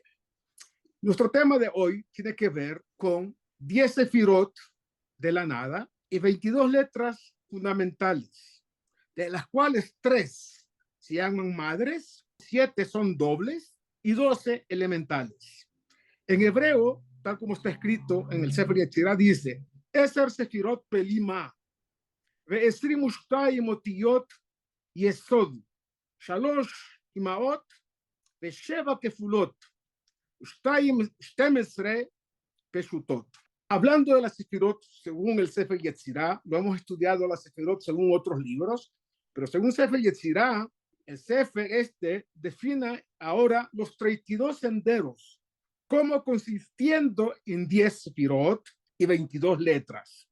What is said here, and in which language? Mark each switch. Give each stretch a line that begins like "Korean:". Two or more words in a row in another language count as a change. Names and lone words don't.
Spanish: Nuestro tema de hoy tiene que ver con 10 sefirot de la nada y 22 letras fundamentales, de las cuales 3 se llaman madres, 7 son dobles y 12 elementales. En hebreo, tal como está escrito en el Sefer Yetzirah, dice:
Hebrew: עשר ספירות בלימה ועשרים ושתים אותיות יסוד שלש אמות ושבע כפולות ושתים עשרה פשוטות.
Spanish: Hablando de las sefirot según el Sefer Yetzirah, lo hemos estudiado las sefirot según otros libros, pero según Sefer Yetzirah, el Sefer define ahora los 32 senderos como consistiendo en 10 sefirot y 22 letras.